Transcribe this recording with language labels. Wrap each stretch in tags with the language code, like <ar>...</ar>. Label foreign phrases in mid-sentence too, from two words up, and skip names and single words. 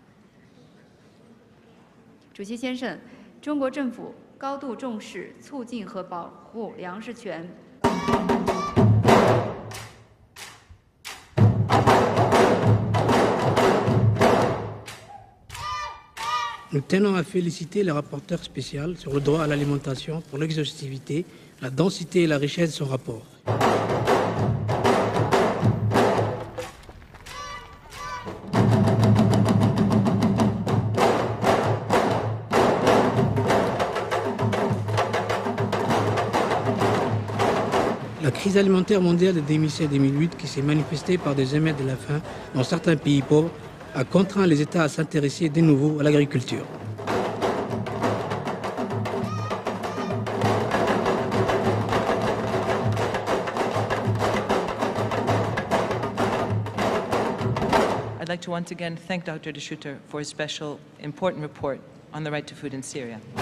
<zh>主席先生，中国政府高度重视促进和保护粮食权。</zh> <fr>Nous tenons à féliciter le rapporteur spécial sur le droit à l'alimentation pour l'exhaustivité, la densité et la richesse de son rapport. La crise alimentaire mondiale de 2007-2008, qui s'est manifestée par des émeutes de la faim dans certains pays pauvres, a contraint les États à s'intéresser de nouveau à l'agriculture.</fr> <en>I'd like to once again thank Dr. De Schutter for his special important report on the right to food in Syria.</en>